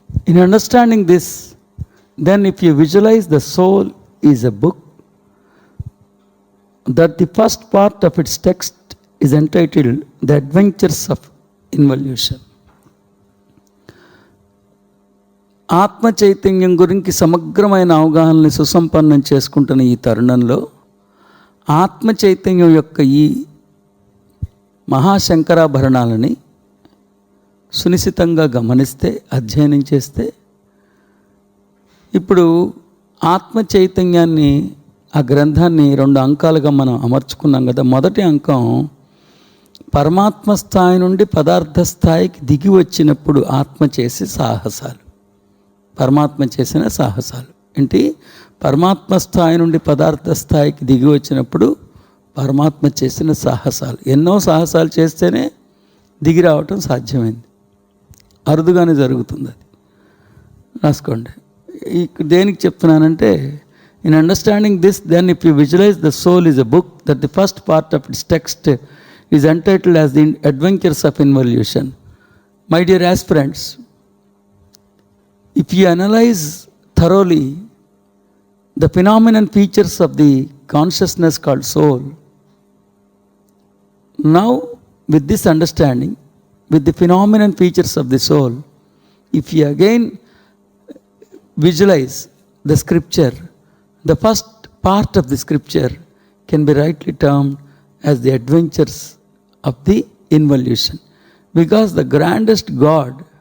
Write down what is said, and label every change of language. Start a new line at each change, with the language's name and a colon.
English: In understanding this, then if you visualize the soul is a book, that the first part of its text is entitled The Adventures of Involution.
Telugu: ఆత్మ చైతన్యం గురించి సమగ్రమైన అవగాహనని సుసంపన్నం చేసుకుంటున్న ఈ తరుణంలో ఆత్మ చైతన్యం యొక్క ఈ మహాశంకరాభరణాలని సునిశితంగా గమనిస్తే, అధ్యయనం చేస్తే, ఇప్పుడు ఆత్మ చైతన్యాన్ని, ఆ గ్రంథాన్ని 2 అంకాలుగా మనం అమర్చుకున్నాం కదా. మొదటి అంకం పరమాత్మ స్థాయి నుండి పదార్థ స్థాయికి దిగి వచ్చినప్పుడు ఆత్మ చేసే సాహసాలు, పరమాత్మ చేసిన సాహసాలు. ఏంటి? పరమాత్మ స్థాయి నుండి పదార్థ స్థాయికి దిగి వచ్చినప్పుడు పరమాత్మ చేసిన సాహసాలు. ఎన్నో సాహసాలు చేస్తేనే దిగి రావటం సాధ్యమైంది. అరుదుగానే జరుగుతుంది అది. రాసుకోండి. దేనికి చెప్తున్నానంటే,
English: In understanding this, then if you visualize the soul is a book that the first part of its text is entitled as the adventures of involution. My dear aspirants, if you analyze thoroughly the phenomenon features of the consciousness called soul, now with this understanding, with the phenomenon features of the soul, if you again visualize the scripture, the first part of the scripture can be rightly termed as the adventures of the involution, because the grandest God